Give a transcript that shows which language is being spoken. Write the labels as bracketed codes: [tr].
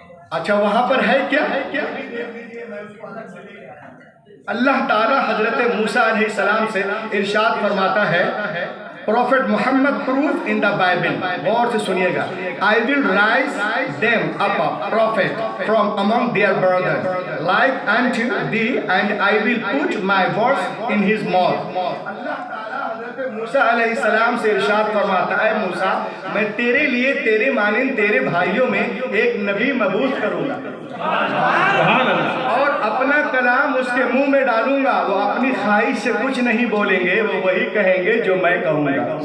[ur] اچھا وہاں پر ہے کیا؟ اللہ تعالیٰ حضرت موسیٰ علیہ السلام سے ارشاد فرماتا ہے، [en] Prophet Muhammad proof in the Bible. [ur] غور سے سنیے گا. [en] I will rise them up a prophet from among their brothers, like unto thee, and I will put my words in his mouth. [ur] اللہ تعالیٰ حضرت موسیٰ علیہ السلام سے ارشاد فرماتا ہے، موسیٰ میں تیرے لیے تیرے مانند تیرے بھائیوں میں ایک نبی مبعوث کروں گا اور اپنا کلام اس کے منہ میں ڈالوں گا. وہ اپنی خواہش سے کچھ نہیں بولیں گے، وہ وہی کہیں گے جو میں کہوں گا.